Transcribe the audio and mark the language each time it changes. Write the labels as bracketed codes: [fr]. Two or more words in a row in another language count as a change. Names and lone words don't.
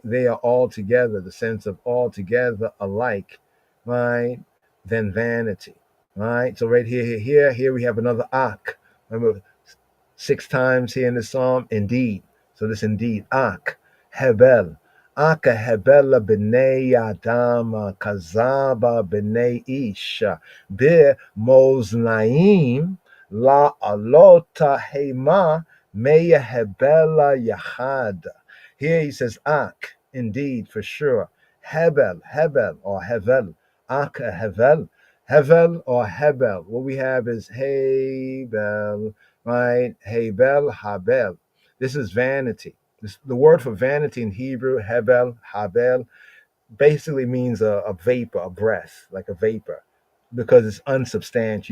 [en] They are altogether, the sense of altogether alike, right? Than vanity, right? So right here we have another Ak. Remember, 6 times here in the psalm, indeed. So this indeed, [he] Ak, Hebel. אך הבל בני אדם כזב בני איש במאזנים לעלות המה מהבל יחד. [en] Here he says Ak, indeed, for sure. Hebel or Hevel. Aka Hevel. Hevel or Hebel. What we have is Hebel, right? Hebel, Habel. This is vanity. The word for vanity in Hebrew, Hebel, Habel, basically means a vapor, a breath, like a vapor, because it's unsubstantial.